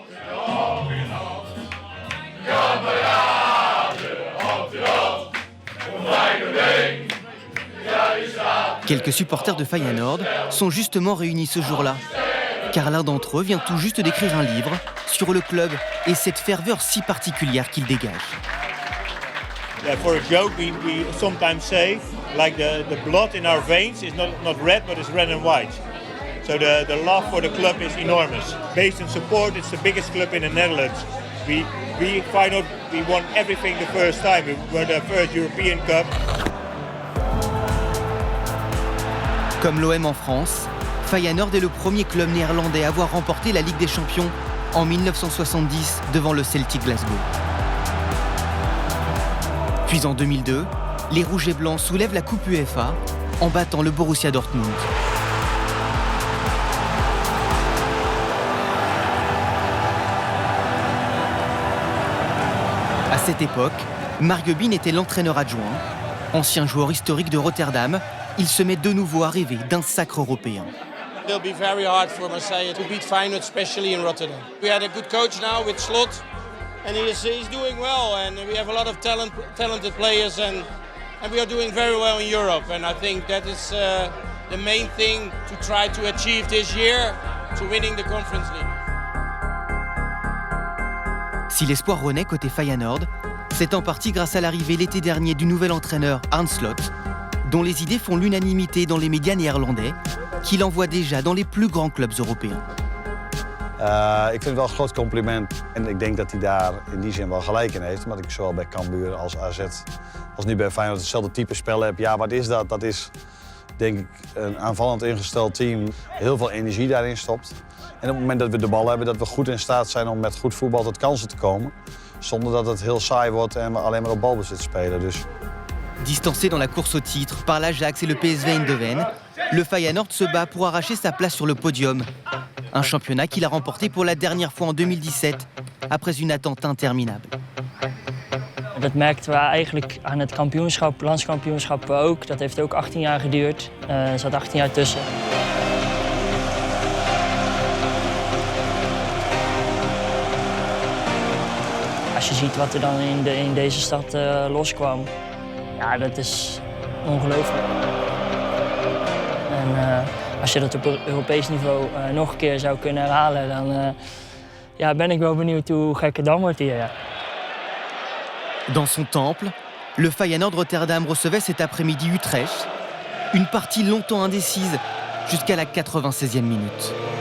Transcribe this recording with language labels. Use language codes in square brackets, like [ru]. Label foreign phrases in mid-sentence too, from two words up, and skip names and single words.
[fr] Quelques supporters de Feyenoord sont justement réunis ce jour-là, car l'un d'entre eux vient tout juste d'écrire un livre sur le club et cette ferveur si particulière qu'il dégage. [en] Yeah, for a joke, we sometimes say, like the blood in our veins is not red, but it's red and white. So the love for the club is enormous. Based on support, it's the biggest club in the Netherlands. We Feyenoord, we won everything the first time. We won the first European Cup. [fr] Comme l'OM en France, Feyenoord est le premier club néerlandais à avoir remporté la Ligue des Champions en 1970 devant le Celtic Glasgow. Puis en 2002, les Rouges et Blancs soulèvent la Coupe UEFA en battant le Borussia Dortmund. À cette époque, Mark Gubbin était l'entraîneur adjoint. Ancien joueur historique de Rotterdam, il se met de nouveau à rêver d'un sacre européen. [en] It'll be very hard for Marseille to beat Feyenoord, especially in Rotterdam. We had a good coach now with Slot, and he's doing well. And we have a lot of talented players, and we are doing very well in Europe. And I think that is the main thing to try to achieve this year, to winning the Conference League. [fr] Si l'espoir renaît côté Feyenoord, c'est en partie grâce à l'arrivée l'été dernier du nouvel entraîneur Arne Slot, dont les idées font l'unanimité dans les médias néerlandais, qui l'envoie déjà dans les plus grands clubs européens. [nl] Ik vind het wel een groot compliment en ik denk dat hij daar in die zin wel gelijk in heeft. Omdat ik zowel bij Cambuur als AZ als nu bij Feyenoord hetzelfde type spel heb. Ja, wat is dat? Dat is denk ik een aanvallend ingesteld team, heel veel energie daarin stopt. En op het moment dat we de bal hebben, dat we goed in staat zijn om met goed voetbal tot kansen te komen. Zonder dat het heel saai wordt en we alleen maar op balbezit spelen. Dus... [fr] Distancé dans la course au titre par l'Ajax et le PSV Eindhoven, le Feyenoord se bat pour arracher sa place sur le podium. Un championnat qu'il a remporté pour la dernière fois en 2017, après une attente interminable. [nl] Dat merkten we eigenlijk aan het kampioenschap, landskampioenschap ook. Dat heeft ook 18 jaar geduurd. Er zat 18 jaar tussen. Als je ziet wat er dan in deze stad loskwam, ja, dat is ongelooflijk. En als je dat op Europees niveau nog een keer zou kunnen herhalen, dan ben ik wel benieuwd hoe gek het dan wordt hier. Ja. [fr] Dans son temple, le Feyenoord Rotterdam recevait cet après-midi Utrecht, une partie longtemps indécise jusqu'à la 96e minute.